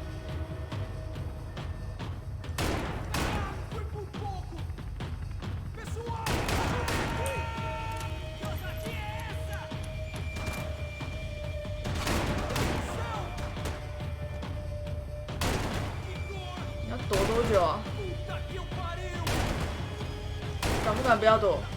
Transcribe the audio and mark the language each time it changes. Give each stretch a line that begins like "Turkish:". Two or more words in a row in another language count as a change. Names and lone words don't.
Portuguese: Foi por pouco. Pessoal! Que ousadia é essa?
Chinese: 你要躲多久啊？
Portuguese: Puta que eu pariu!
Chinese: 敢不敢不要躲？